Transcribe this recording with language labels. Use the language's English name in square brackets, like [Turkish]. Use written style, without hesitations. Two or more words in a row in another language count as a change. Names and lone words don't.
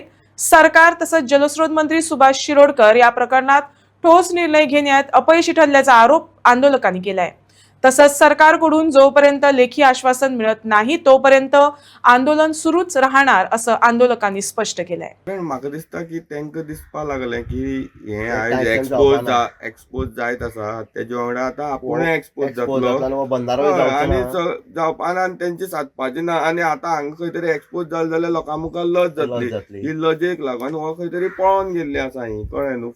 [Marathi] सरकार तसंच जलस्रोत मंत्री सुभाष शिरोडकर या प्रकरणात ठोस निर्णय घेण्यात अपयशी ठरल्याचा आरोप आंदोलकांनी केलाय. तसंच सरकारकडून जोपर्यंत लेखी आश्वासन मिळत नाही तोपर्यंत आंदोलन सुरूच राहणार असं आंदोलकांनी स्पष्ट केलंय. [Konkani] पण म्हाका दिसता की तांकां दिसपा लागलें की हे एक आयज टायसन एक्सपोज जावपा एक्सपोज जायत आसा तेजे वांगडा आतां आपुणूय एक्सपोज एक्सपोज जातलो. जातलो बंदारोय हय, जावचो आनी ना. जावपा ना आनी तेंचे सादपाचें ना आनी आतां हांगा खंय तरी एक्सपोज जालें जाल्यार लोकां मुखार लज जातली. ही लजेक लागून हो खंय तरी पळोवन गेल्ली आसा ही, कळ्ळें न्हू.